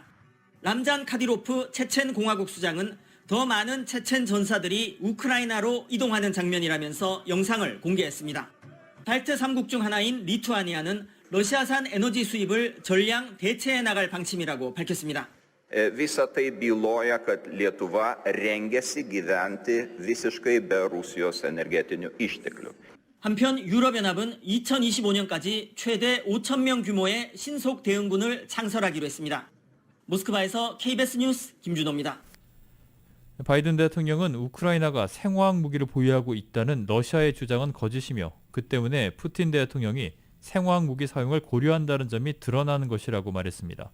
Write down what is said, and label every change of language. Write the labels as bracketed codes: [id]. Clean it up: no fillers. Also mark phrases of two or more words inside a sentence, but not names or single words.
[ko] 람잔 카디로프 체첸 공화국 수장은 더 많은 체첸 전사들이 우크라이나로 이동하는 장면이라면서 영상을 공개했습니다. 발트 3국 중 하나인 리투아니아는 러시아산 에너지 수입을 전량 대체해 나갈 방침이라고 밝혔습니다. [lt] Visa tai byloja, kad Lietuva rengiasi gyventi visiškai be Rusijos energetinių išteklių. [ko] 한편 유럽연합은 2025년까지 최대 5,000명 규모의 신속 대응군을 창설하기로 했습니다. 모스크바에서 KBS 뉴스 김준호입니다. 바이든 대통령은 우크라이나가 생화학 무기를 보유하고 있다는 러시아의 주장은 거짓이며 그 때문에 푸틴 대통령이 생화학 무기 사용을 고려한다는 점이 드러나는 것이라고 말했습니다.